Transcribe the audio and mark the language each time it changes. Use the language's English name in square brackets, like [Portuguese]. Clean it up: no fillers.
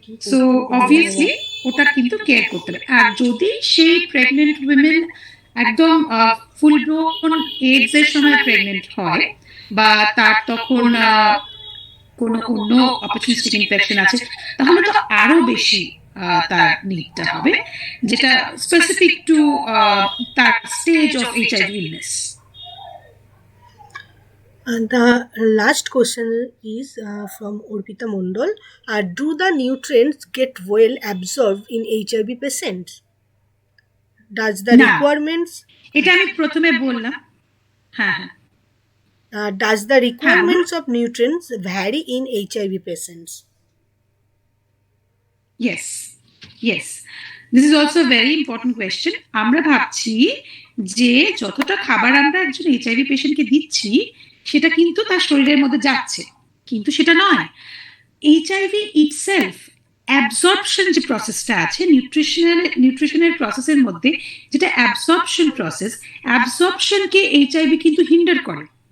[Bangla] So obviously ওটা কিন্তু care করতে হবে। আর যদি সেই প্রেগনেন্ট উইমেন একদম ফুল গ্রোন এজ এর সময় প্রেগনেন্ট হয়, বা তার তখন কোনো অন্য অপরচুনিস্টিক ইনফেকশন আছে, তাহলে তো আরো বেশি তার নিডটা হবে, যেটা স্পেসিফিক টু তার [English] Stage of HIV illness. And the last question is from Orpita Mondal. Do the nutrients get well absorbed in HIV patients? Does the requirements? [Bangla] এটা আমি প্রথমে বললাম। হ্যাঁ হ্যাঁ। [English] Does the requirements of nutrients vary in HIV patients? Yes, yes. This is also a very important question. [Bangla] আমরা ভাবছি যে যতটা খাবার আমরা একজন এইচআইভি পেশেন্টকে দিচ্ছি সেটা কিন্তু তার শরীরের মধ্যে যাচ্ছে, কিন্তু সেটা নয়। এইচআইভি ইটসেলফ অ্যাবজর্পশন যে প্রসেসটা আছে নিউট্রিশনের প্রসেসের মধ্যে, যেটা অ্যাবজর্পশন প্রসেস, অ্যাবজর্পশনকে এইচআইভি কিন্তু হিন্ডার করে।